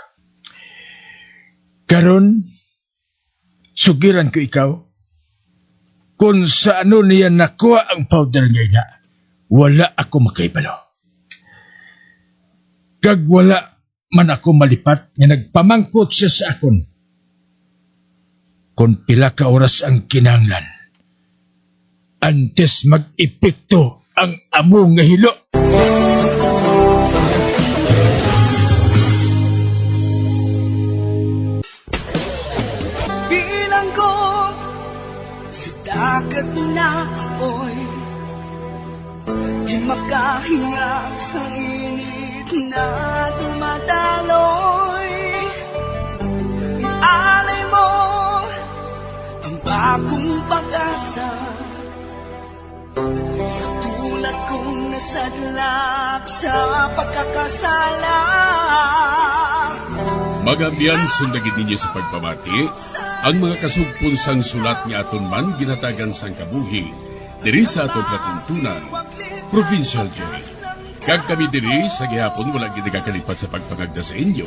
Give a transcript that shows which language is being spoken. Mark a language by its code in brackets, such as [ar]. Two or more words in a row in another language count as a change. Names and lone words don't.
[hil] Karon, sugiran ko ikaw, kung sa ano niya nakuha ang powder ngayon na, wala ako makaibalo. Kag wala man ako malipat nga nagpamangkot siya sa akon. Kung pila ka oras ang kinahanglan, antes mag-epekto ang amo nga hilo. [tl] Bilang ko sa dagat na apoy, di makahinga sa init na dumadaloy. Ialay mo ang bagong pag-asa sa tulad kong nasadlak sa pagkakasala. [hil] Magambyan sundagin ninyo sa pagpamati ang mga kasugpon sang sulat nga aton man ginatagan sang kabuhi diri sa atong patuntunan, Provincial Jail. Kag kami diri sa gihapon wala gid nagakalipat sa pagpangagda sa inyo.